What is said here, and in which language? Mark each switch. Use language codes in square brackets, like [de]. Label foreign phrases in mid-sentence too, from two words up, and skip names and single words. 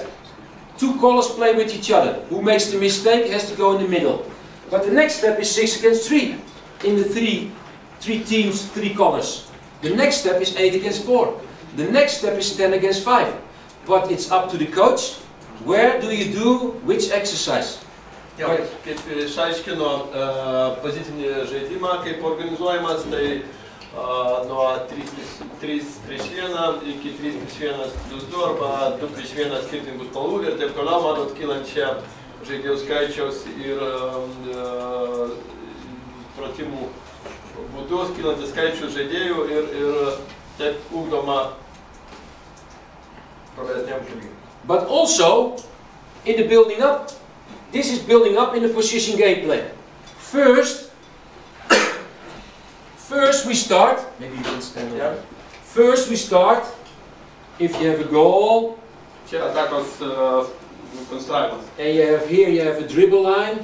[en] 2 colors play with each other. Who makes the mistake has to go in the middle. But the next step is 6 against 3. In the 3 teams, 3 colors. The next step is 8 against 4. The next step is 10 against 5. But it's up to the coach. Where do you do which exercise? [lt] Ja, kaip išaiškino pozicinį žaidimą, kaip organizuojamas, tai nuo 3-1 iki 3-1+2 arba 2-1 skirtingų spalvų ir taip toliau, matot kylančią žaidėjų skaičiaus ir pratimų būdus, kylantis skaičių žaidėjų ir taip ugdoma profesiniam žaidimui. [en] But also, in the building up, this is building up in the position game play. First we start, maybe you can stand up. First we start, if you have a goal, and you have here, you have a dribble line.